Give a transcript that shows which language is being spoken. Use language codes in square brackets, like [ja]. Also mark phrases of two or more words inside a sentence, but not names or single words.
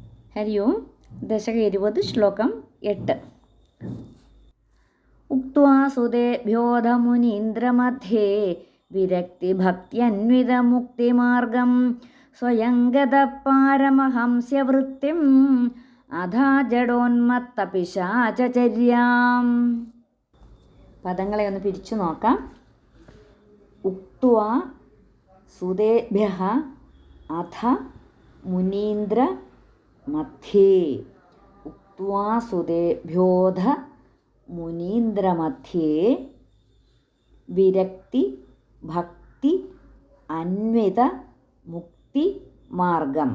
[sa] हरि ओं दशक 20 श्लोकम् 8 उक्त्वा सुतेभ्योऽधमुनीन्द्रमध्ये विरक्तिभक्त्यन्वितमुक्तिमार्गं स्वयं गतः पारमहंस्यवृत्तिम् अधा ജഡോന്മത്തപിശാചചര്യാം. [ml] പദങ്ങളെ ഒന്ന് പിരിച്ചു നോക്കാം. [sa] ഉക്ത്വാ സുതേഭ്യഃ അധ മുനീന്ദ്ര മധ്യേ. ഉക്ത്വാ സുതേഭ്യോധ മുനീന്ദ്രമധ്യേ വിരക്തി ഭക്തി അന്വിത മുക്തി മാർഗം.